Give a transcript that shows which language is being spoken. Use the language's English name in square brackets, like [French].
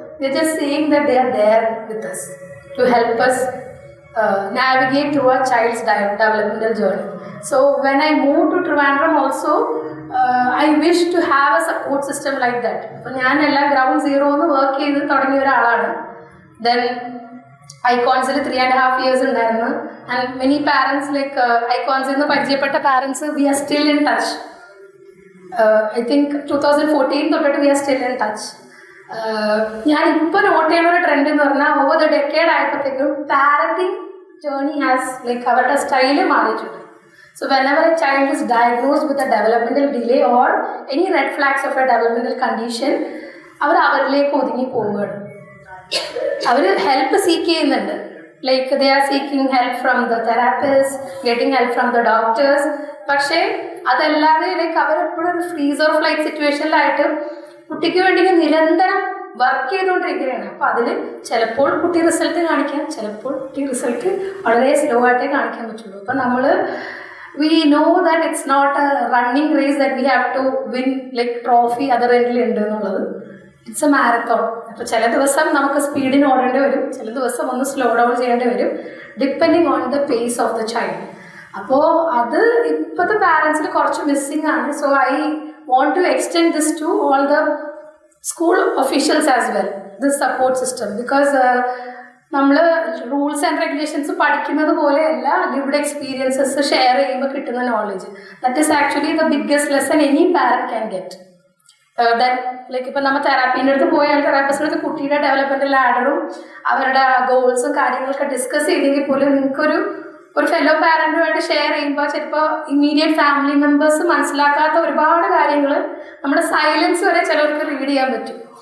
[English] They just saying that they are there with us to help us navigate through a child's developmental journey. So when I moved to Trivandrum also, I wish to have a support system like that. [Malayalam] അപ്പോൾ ഞാൻ എല്ലാം ground സീറോന്ന് work ചെയ്ത് തുടങ്ങിയ ഒരാളാണ്. Then ഐക്കോൺസിൽ 3.5 years ഉണ്ടായിരുന്നു. [English] and many parents like [Malayalam] ഐക്കോൺസിൽ നിന്ന് പരിചയപ്പെട്ട [English] Parents we are still in touch. [Malayalam] I think 2014 തൊട്ടിട്ട് [English] We are still in touch. [Malayalam] ഞാൻ ഇപ്പോൾ നോട്ട് ചെയ്യുന്ന ഒരു ട്രെൻഡ് എന്ന് പറഞ്ഞാൽ ഓവർ ദ ഡെക്കേഡ് ആയപ്പോഴത്തേക്കും പാരന്റിങ് ജേർണി ഹാസ് ലൈക്ക് അവരുടെ സ്റ്റൈല് മാറിയിട്ടുണ്ട്. [English] so whenever a child is diagnosed with a developmental delay or any red flags of a developmental condition, [Malayalam] അവരിലേക്ക് ഒതുങ്ങി പോവുകയാണ്. അവർ ഹെൽപ്പ് സീക്ക് ചെയ്യുന്നുണ്ട്. [English] Like they are seeking help from the therapist, getting help from the doctors. [Malayalam] പക്ഷേ അതല്ലാതെ like അവരെപ്പോഴും ഒരു freeze or flight സിറ്റുവേഷനിലായിട്ട് കുട്ടിക്ക് വേണ്ടി നിരന്തരം വർക്ക് ചെയ്തുകൊണ്ടിരിക്കുകയാണ്. അപ്പോൾ അതിൽ ചിലപ്പോൾ കുട്ടി റിസൾട്ട് കാണിക്കാം, ചിലപ്പോൾ കുട്ടി റിസൾട്ട് വളരെ സ്ലോ ആയിട്ടേ കാണിക്കാൻ പറ്റുള്ളൂ. [English] അപ്പോൾ നമ്മൾ we know that it's not a running race that we have to win like trophy other [Malayalam] എൻഡിൽ ഉണ്ട് എന്നുള്ളത്. [English] It's a marathon. [Malayalam] അപ്പോൾ ചില ദിവസം നമുക്ക് സ്പീഡിന് ഓടേണ്ടി വരും, ചില ദിവസം ഒന്ന് സ്ലോ ഡൗൺ ചെയ്യേണ്ടി വരും, [English] Depending on the pace of the child. [Malayalam] അപ്പോൾ അത് ഇപ്പോഴത്തെ പാരൻസിൽ കുറച്ച് മിസ്സിങ് ആണ്. [English] so I want to extend this to all the school officials as well, this support system, because [Malayalam] നമ്മൾ റൂൾസ് ആൻഡ് റെഗുലേഷൻസ് പഠിക്കുന്നത് പോലെയല്ല ലിവ്ഡ് എക്സ്പീരിയൻസസ് ഷെയർ ചെയ്യുമ്പോൾ കിട്ടുന്ന knowledge. [English] That is actually the biggest lesson any parent can get. [Malayalam] Then like ഇപ്പം നമ്മൾ തെറാപ്പീൻ്റെ അടുത്ത് പോയാൽ തെറാപ്പിസ്റ്റിൻ്റെ അടുത്ത് കുട്ടിയുടെ ഡെവലപ്മെൻറ്റൽ ലാഡറും അവരുടെ ഗോൾസും കാര്യങ്ങളൊക്കെ ഡിസ്കസ് ചെയ്തെങ്കിൽ പോലും നിങ്ങൾക്കൊരു ഫെലോ പാരൻറ്റുമായിട്ട് ഷെയർ ചെയ്യുമ്പോൾ ചിലപ്പോൾ ഇമ്മീഡിയറ്റ് ഫാമിലി മെമ്പേഴ്സ് മനസ്സിലാക്കാത്ത ഒരുപാട് കാര്യങ്ങൾ നമ്മുടെ സൈലൻസ് വരെ ചിലർക്ക് റീഡ് ചെയ്യാൻ പറ്റും.